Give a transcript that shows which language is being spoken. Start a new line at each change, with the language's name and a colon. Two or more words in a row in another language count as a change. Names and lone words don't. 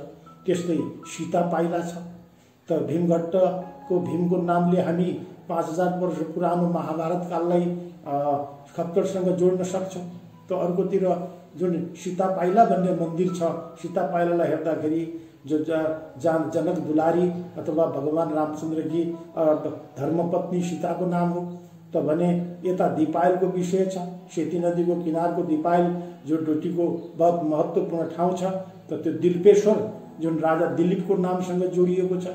Nepali: त्यस्तै सीता पाइला छ। त भीमघट्टको भीमको नामले हामी 5000 वर्ष पुरानो महाभारत काललाई खप्तडसँग जोड्न सक्छौँ। त अर्कोतिर जुन सीता पाइला भन्ने मन्दिर छ, सीता पाइलालाई हेर्दाखेरि जो जनक दुलारी अथवा भगवान रामचन्द्रकी धर्मपत्नी सीताको नाम हो। त भने यता दिपायलको विषय छ। सेती नदीको किनारको दिपायल जो डोटीको बहुत महत्त्वपूर्ण ठाउँ छ। त त्यो दिल्पेश्वर जुन राजा दिलीपको नामसँग जोडिएको छ।